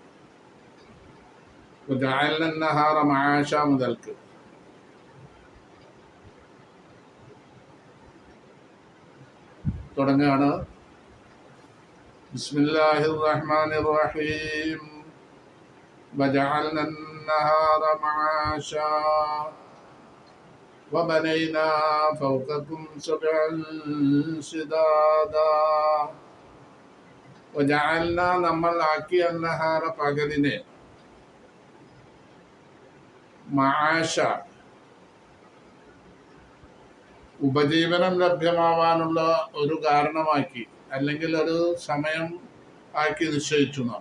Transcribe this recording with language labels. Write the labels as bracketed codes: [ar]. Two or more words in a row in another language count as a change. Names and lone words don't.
[ar] جعلنا النهار معاشا [ml] മുതൽക്ക് തുടങ്ങുകയാണ്. [ar] بسم الله الرحمن الرحيم. وجعلنا النهار معاشا وبنينا فوقكم سبعا شدادا وجعلنا [ml] നമ്മൾ ആക്കി النهار പകലിനെ മആശ ഉപജീവനം ലഭ്യമാവാനുള്ള ഒരു കാരണമാക്കി, അല്ലെങ്കിൽ ഒരു സമയം ആക്കി നിശ്ചയിച്ചു നാം.